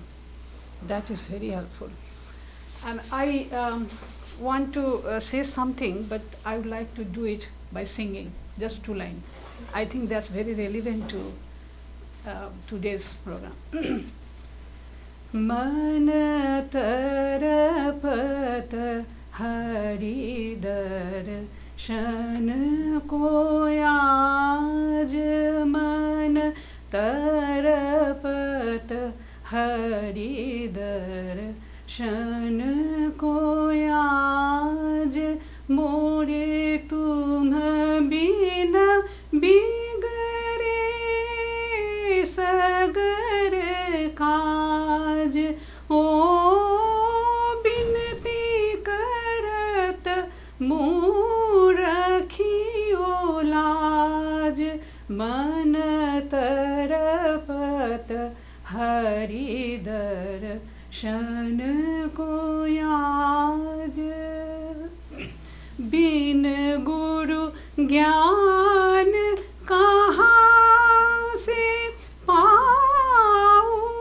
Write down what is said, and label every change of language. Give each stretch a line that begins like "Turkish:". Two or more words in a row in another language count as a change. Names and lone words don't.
English: That is very helpful. And I want to say something, but I would like to do it by singing, just 2 lines. I think that's very relevant to today's program.
Hindi: मन तरपत हरि दर्शन को आज, मन तरपत हरि दर्शन को आज, मोरे तुम बिना बिगारे sagar काज ओ बिनती करत मुँह रखियो लाज, मन तरपत हरि दर्शन को आज, बिन गुरु ज्ञान कहाँ से पाऊं,